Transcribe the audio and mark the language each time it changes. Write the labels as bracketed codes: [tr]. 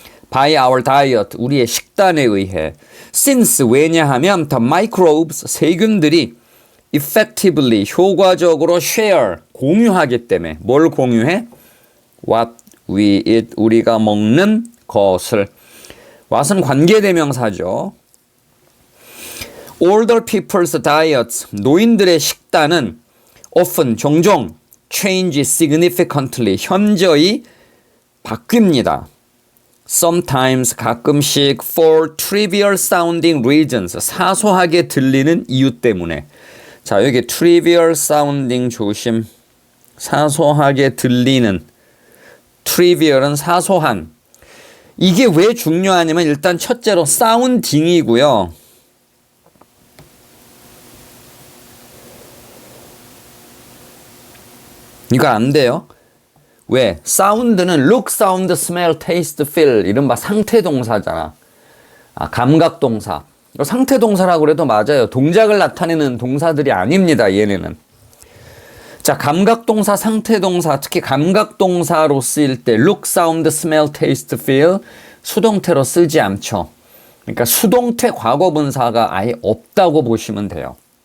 [en] by our diet [ko] 우리의 식단에 의해 [en] since [ko] 왜냐하면 [en] the microbes [ko] 세균들이 [en] effectively [ko] 효과적으로 share 공유하기 때문에 뭘 공유해? [en] what we eat [ko] 우리가 먹는 것을 what은 관계대명사죠. [en] older people's diets [ko] 노인들의 식단은 [en] often [ko] 종종 [en] change significantly [ko] 현저히 바뀝니다. sometimes 가끔씩 [en] for trivial sounding reasons [ko] 사소하게 들리는 이유 때문에 자 여기 trivial sounding 조심 사소하게 들리는 trivial은 사소한 이게 왜 중요하냐면 일단 첫째로 sounding이고요. 이거 안 돼요. 왜? 사운드는 look, sound, smell, taste, feel 이른바 상태동사잖아. 감각동사. 상태동사라고 해도 맞아요. 동작을 나타내는 동사들이 아닙니다. 얘네는. 자, 감각동사, 상태동사, 특히 감각동사로 쓰일 때 [en] look, sound, smell, taste, feel [ko] 수동태로 쓰지 않죠. 그러니까 수동태 과거분사가 아예 없다고 보시면 돼요.